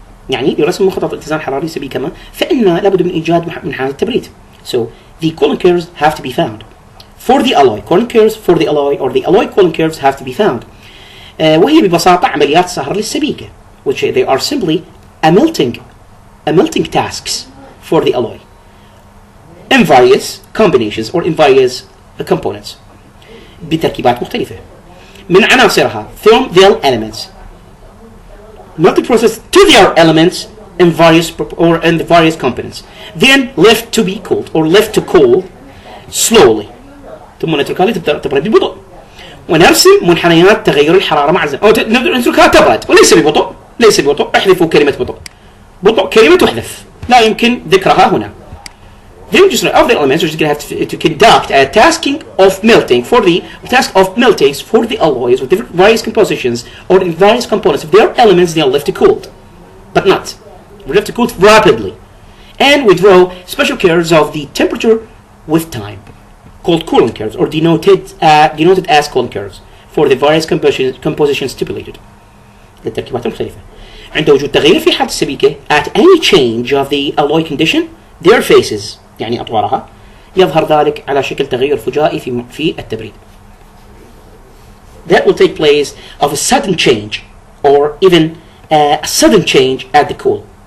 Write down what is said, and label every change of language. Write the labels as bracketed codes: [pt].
[ar] يعني لرسم مخطط الاتزان الحراري السبيكة فإن لابد من إيجاد منحنيات التبريد. [en] So the cooling curves have to be found for the alloy. Cooling curves for the alloy or the alloy cooling curves have to be found. [ar] وهي ببساطة عمليات صهر للسبيكة, [en] which they are simply a melting tasks for the alloy in various combinations or in various components [ar] بتركيبات مختلفة. من عناصرها [en] from their elements, melting process to their elements in the various components, then left to be cooled or left to cool slowly. [ar] ثم نتركها تبرد ببطء. ونرسم منحنيات تغير الحرارة مع الزمن. أو نتركها تبرد وليس ببطء، ليس ببطء. احذفوا كلمة بطء. بطء كلمة تحذف، لا يمكن ذكرها هنا. [en] The register of the elements is going to have to conduct a tasking of melting for the task of meltings for the alloys with different various compositions or in various components of their elements. They are left cooled, but not. We're left cooled rapidly, and we draw special curves of the temperature with time, called cooling curves, or denoted as cooling curves for the various compositions stipulated. [ar] للتركيبات المختلفة. عند وجود تغيير في حالة السبيكة [en] at any change of the alloy condition, their faces [ar] يعني أطوارها يظهر ذلك على شكل تغير فجائي في التبريد. [en] That will take place of a sudden change or even a sudden change at the cooling.